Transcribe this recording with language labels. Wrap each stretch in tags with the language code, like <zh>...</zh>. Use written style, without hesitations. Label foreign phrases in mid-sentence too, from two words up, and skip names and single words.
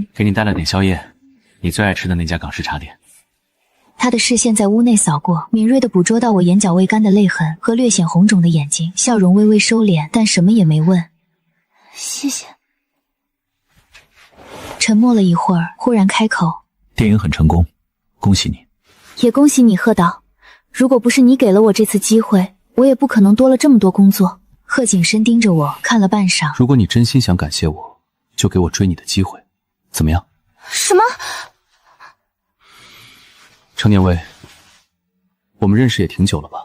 <zh>給你帶了點宵夜，你最愛吃的那家港式茶點。他的視線在屋內掃過，敏銳地捕捉到我眼角未乾的淚痕和略顯紅腫的眼睛，笑容微微收斂，但什麼也沒問。謝謝。沉默了一會兒，忽然開口： 電影很成功，恭喜你。也恭喜你，賀導。如果不是你給了我這次機會，我也不可能多了這麼多工作。賀景深盯着我看了半晌。如果你真心想感謝我，就給我追你的機會，怎麼樣？什麼？程念威，我們認識也挺久了吧？</zh>